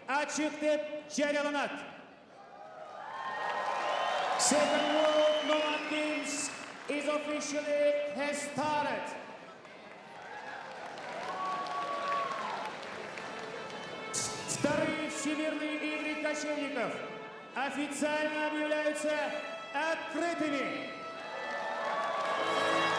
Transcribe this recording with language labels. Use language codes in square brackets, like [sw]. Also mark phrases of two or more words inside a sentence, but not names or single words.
[ky] ачык деп жарияланат. [en] Second World Nomad Games is officially has started. [ru] Вторые Всемирные игры кочевников официально объявляются открытыми.